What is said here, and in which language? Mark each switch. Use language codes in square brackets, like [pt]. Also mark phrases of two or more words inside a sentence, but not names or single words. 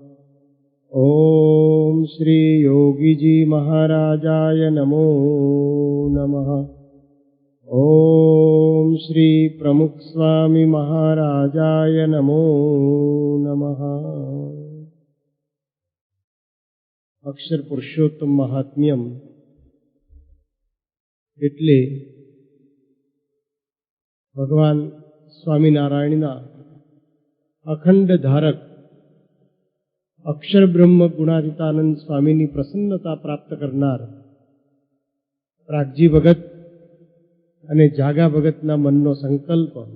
[sa] ओम श्री योगीजी महाराजाय नमो नमः। ओम श्री प्रमुख स्वामी महाराजाय नमो नमः। अक्षर पुरुषोत्तम महात्म्यम [gu] એટલે ભગવાન સ્વામિનારાયણના અખંડ ધારક અક્ષર બ્રહ્મ ગુણાતીતાનંદ સ્વામીની પ્રસન્નતા પ્રાપ્ત કરનાર પ્રાગજી ભગત અને જાગા ભગતના મનનો સંકલ્પ